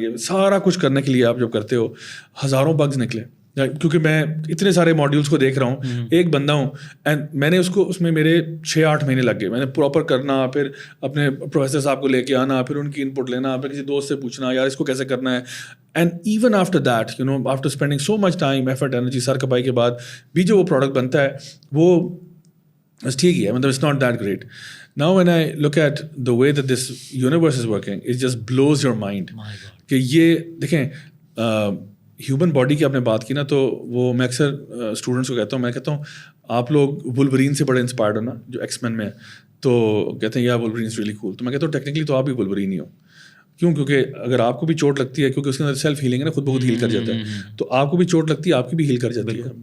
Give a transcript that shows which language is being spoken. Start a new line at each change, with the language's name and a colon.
Urdu: یہ سارا کچھ کرنے کے لیے آپ جب کرتے ہو ہزاروں بگز نکلے, کیونکہ میں اتنے سارے ماڈیولس کو دیکھ رہا ہوں, ایک بندہ ہوں, اینڈ میں نے اس میں میرے 6-8 مہینے لگ گئے. میں نے پراپر کرنا, پھر اپنے پروفیسر صاحب کو لے کے آنا, پھر ان کی ان پٹ لینا, پھر کسی دوست سے پوچھنا یار اس کو کیسے کرنا ہے.
English: and even after that you know after spending so much time effort energy
Urdu: سر کپائی کے بعد بھی جو وہ پروڈکٹ بنتا ہے وہ بس ٹھیک ہی ہے, مطلب
English: It's not that great. Now when I look at the way that this universe is working, it just blows your mind.
Urdu: کہ یہ دیکھیں ہیومن باڈی کی آپ نے بات کی نا, تو وہ میں اکثر اسٹوڈنٹس کو کہتا ہوں, میں کہتا ہوں آپ لوگ وولورین سے بڑے انسپائرڈ ہو نا, جو ایکس مین میں ہے, تو کہتے ہیں یا
English: Wolverine is really cool.
Urdu: تو میں کہتا ہوں ٹیکنیکلی تو آپ بھی وولورین ہی ہو. کیوں؟ کیونکہ اگر آپ کو بھی چوٹ لگتی ہے, کیونکہ اس کے اندر سیلف ہیلنگ ہے نا, خود بخود ہیل کر جاتا ہے, تو آپ کو بھی چوٹ لگتی ہے, آپ کی بھی ہیل کر جاتی ہے.